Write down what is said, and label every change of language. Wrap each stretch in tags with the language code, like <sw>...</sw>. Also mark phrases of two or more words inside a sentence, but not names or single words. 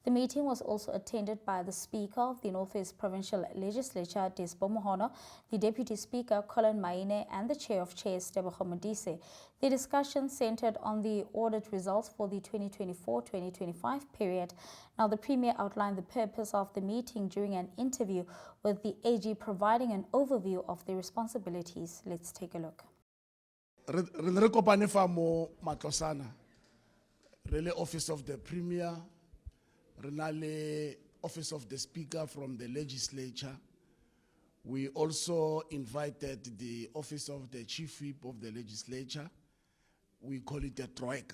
<en>The meeting was also attended by the Speaker of the Northwest Provincial Legislature, Desbo Mohono, the Deputy Speaker, Colin Maine, and the Chair of Chairs, Tebogo Modise. The discussion centered on the audit results for the 2024-2025 period. Now, the Premier outlined the purpose of the meeting during an interview with the AG, providing an overview of the responsibilities. Let's take a look.</en> <tn>Re kopane fa mo Matlosana,</tn> <en>really Office of the Premier, Renale Office of the Speaker from the Legislature. We also invited the Office of the Chief Whip of the Legislature. We call it a Troika.</en>